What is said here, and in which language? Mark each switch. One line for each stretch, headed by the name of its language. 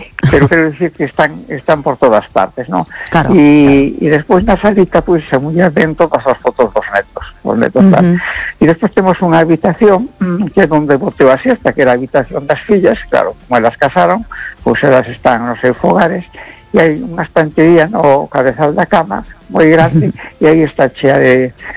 Galician: pero quero dicir que están por todas partes, ¿no? Claro, y despois na salita pois
Spanish: pues,
Galician: se muller dentro pasas as fotos dos netos, E despois temos unha habitación que é onde boteo a siesta, que era a habitación das fillas, claro, como elas casaron, pois pues, elas están nos seus fogares.
Spanish: Y hay una estantería, ¿no? O cabezal de la cama, muy grande, y ahí está
Galician: chea de